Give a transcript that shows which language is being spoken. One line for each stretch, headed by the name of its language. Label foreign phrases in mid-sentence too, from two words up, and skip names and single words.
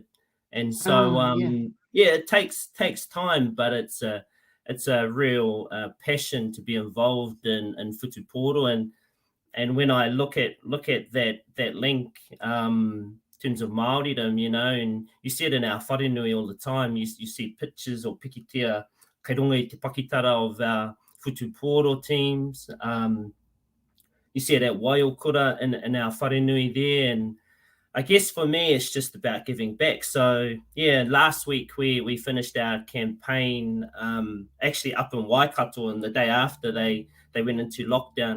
English: And so, it takes time, but it's a real passion to be involved in futupōro. And when I look at that link in terms of Māoridom, and you see it in our wharenui all the time, you see pictures or
Māori: pikitia kei runga i te pakitara
English: of our futupōro teams. You see it at Waiokura in our wharenui there. And I guess for me, it's just about giving back. So, last week we finished our campaign actually up in Waikato, and the day after they went into lockdown.